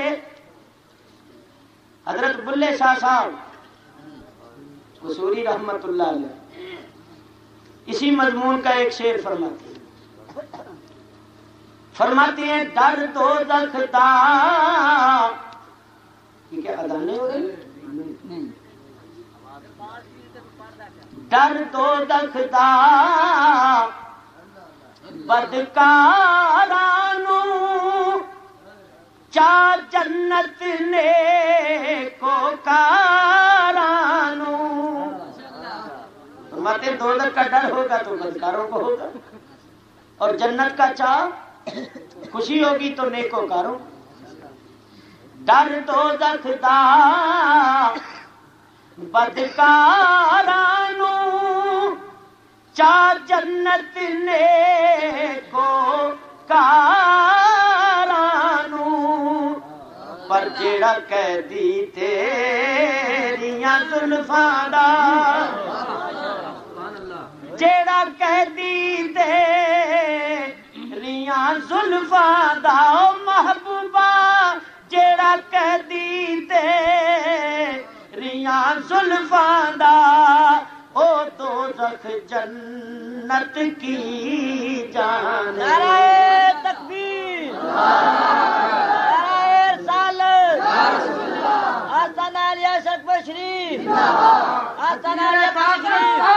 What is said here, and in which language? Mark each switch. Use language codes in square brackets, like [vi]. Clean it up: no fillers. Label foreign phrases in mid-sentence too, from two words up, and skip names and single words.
[ur] حضرت بلے شاہ صاحب قصوری رحمت اللہ علیہ اسی مضمون کا ایک شعر فرماتی ہیں [pa] ڈر دوزخ دا، [ur] یہ کیا ادانے ہو رہی؟ [pa] ڈر دوزخ دا بدکارانو چا جنت نیکو کارانو۔ [ur] فرماتے ہیں دوزخ کا ڈر ہوگا تو بدکاروں کو ہوگا، اور جنت کا چاہ خوشی ہوگی تو نیکوکاروں۔ [pa] ڈر دوزخ دا بدکارانو چا جنت نیکو کارانو، پر جیڑا قیدی تیریاں زلفاں دا، جیڑا قیدی تیریاں زلفاں دا محبوبہ، جیڑا قیدی تیریاں زلفاں دا، او دوزخ جنت کی جان۔ [ur] نعرہ تکبیر، نعرہ رسالت، آستانہ عالیہ شرف شریف، آستانہ عالیہ شریف۔